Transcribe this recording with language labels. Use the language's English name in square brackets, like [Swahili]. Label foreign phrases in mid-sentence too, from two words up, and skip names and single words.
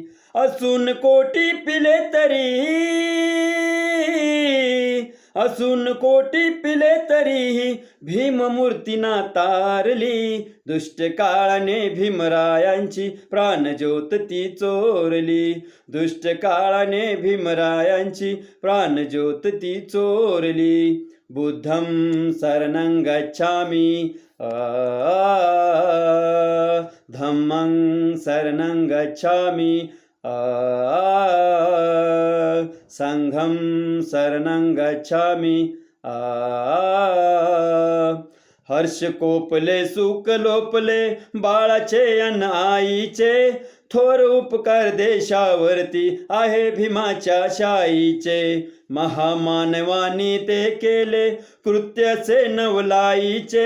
[Marathi] असून कोटी पिले तरी, असून कोटी पिले तरीही भीममूर्तीना तारली. दुष्ट काळाने भीमरायांची प्राणज्योत ती चोरली. दुष्ट काळाने भीमरायांची प्राणज्योत ती चोरली. [Pali] बुद्धं शरणं गच्छामि धम्मं शरणं गच्छामि संघं शरणं गच्छामि [Marathi] हर्ष कोपले सुख लोपले बाळाचे अन आईचे. थोर उपकार देशावरती आहे भीमाच्या शाईचे. महामानवानी ते केले कृत्याचे नवलाईचे.